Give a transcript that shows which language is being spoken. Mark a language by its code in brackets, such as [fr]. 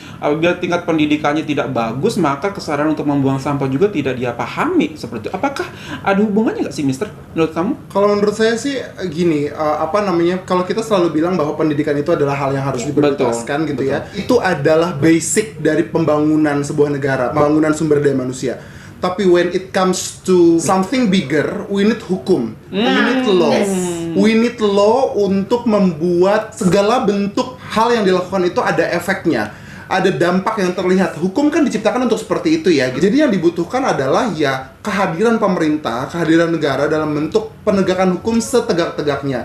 [id] Apabila tingkat pendidikannya tidak bagus, maka kesadaran untuk membuang sampah juga tidak dia pahami seperti itu. Apakah ada hubungannya nggak sih, Mister? Menurut kamu? Kalau menurut saya sih gini, kalau kita selalu bilang bahwa pendidikan itu adalah hal yang harus diprioritaskan gitu ya. Itu adalah basic dari pembangunan sebuah negara, pembangunan sumber daya manusia. [en] Tapi when it comes to something bigger, we need hukum, we need law. We need law [id] untuk membuat segala bentuk hal yang dilakukan itu ada efeknya, ada dampak yang terlihat. Hukum kan diciptakan untuk seperti itu ya. Jadi yang dibutuhkan adalah ya kehadiran pemerintah, kehadiran negara dalam bentuk penegakan hukum setegak-tegaknya.